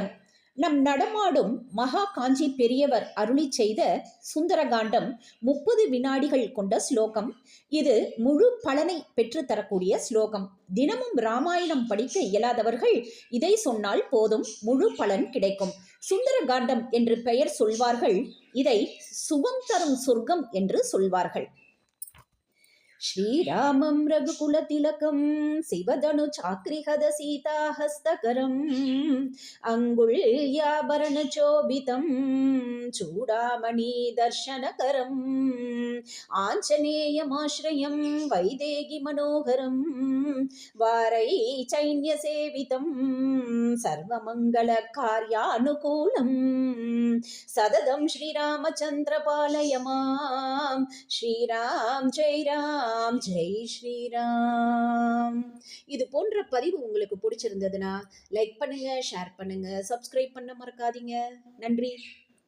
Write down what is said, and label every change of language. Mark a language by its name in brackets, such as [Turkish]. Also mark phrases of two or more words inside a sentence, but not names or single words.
[Tamil] நம் நடமாடும் மகா காஞ்சி பெரியவர் அருளிச் செய்த சுந்தரகாண்டம் 30 வினாடிகள் கொண்ட ஸ்லோகம். இது முழு பலனை பெற்றுத்தரக்கூடிய ஸ்லோகம். தினமும் ராமாயணம் படிக்க இயலாதவர்கள் இதை சொன்னால் போதும், முழு பலன் கிடைக்கும். சுந்தரகாண்டம் என்று பெயர் சொல்வார்கள். இதை சுகம் தரும் சொர்க்கம் என்று சொல்வார்கள். [Sanskrit] श्रीरामं रघुकुलतिलकं शिवधनुचाक्रिहद सीताहस्तकरम् अङ्गुल्याभरणचोभितं चूडामणिदर्शनकरम् आञ्जनेयमाश्रयं वैदेहीमनोहरं वारैचैन्यसेवितं सर्वमङ्गलकार्यानुकूलं सततं श्रीरामचन्द्रपालय मां श्रीराम जय राम जय श्रीराम. [Tamil] இது போன்ற பதிவு உங்களுக்கு பிடிச்சிருந்ததுன்னா லைக் பண்ணுங்க, ஷேர் பண்ணுங்க, சப்ஸ்கிரைப் பண்ண மறக்காதீங்க. நன்றி.